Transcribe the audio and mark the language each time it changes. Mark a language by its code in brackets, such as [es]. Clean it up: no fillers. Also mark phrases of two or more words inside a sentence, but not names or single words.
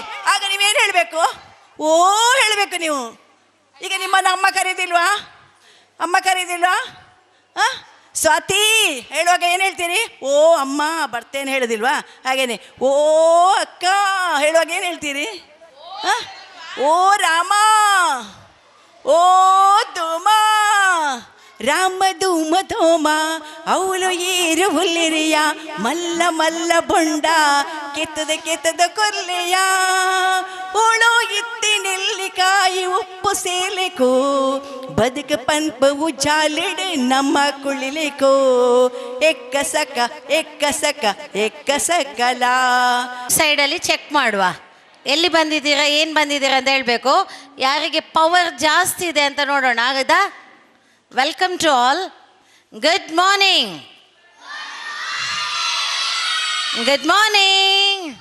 [kn] ಆಗ ನೀವೇನು ಹೇಳಬೇಕು? ಓ ಹೇಳಬೇಕು ನೀವು. ಈಗ ನಿಮ್ಮನ್ನು ಅಮ್ಮ ಕರೀದಿಲ್ವಾ? ಅಮ್ಮ ಕರೀದಿಲ್ವಾ? ಹಾಂ, ಸ್ವಾತಿ ಹೇಳುವಾಗ ಏನು ಹೇಳ್ತೀರಿ? ಓ ಅಮ್ಮ ಬರ್ತೇನೆ ಹೇಳೋದಿಲ್ವಾ? ಹಾಗೇನೆ ಓ ಅಕ್ಕ ಹೇಳುವಾಗ ಏನು ಹೇಳ್ತೀರಿ? ಹಾಂ, [tcy] ಓ ರಾಮ, ಓ ಧೂಮ, ರಾಮ ಧೂಮ ಧೋಮ ಅವಳು ಏರು ಹುಲ್ಲಿರಿಯ ಮಲ್ಲ ಮಲ್ಲ ಬೊಂಡ ಕೆತ್ತದ ಕೆತ್ತದ ಕೊರ್ಲೆಯ ಓಳೋ ಇತ್ತಿ ನೆಲ್ಲಿಕಾಯಿ ಉಪ್ಪು ಸೇಲೆಕೋ ಬದುಕ ಪಂಪವು ಜಾಲಿಡೆ ನಮ್ಮ ಕುಳಿಲಿಕೋ ಎಕ್ಕಸಕ ಎಕ್ಕಸಕ ಎಕ್ಕಸಕಲ. [kn] ಸೈಡಲ್ಲಿ ಚೆಕ್ ಮಾಡುವ, ಎಲ್ಲಿ ಬಂದಿದ್ದೀರಾ, ಏನು ಬಂದಿದ್ದೀರಾ ಅಂತ ಹೇಳಬೇಕು. ಯಾರಿಗೆ ಪವರ್ ಜಾಸ್ತಿ ಇದೆ ಅಂತ ನೋಡೋಣ. ಆಗದಾ? [en] Welcome to all. Good morning. Good morning.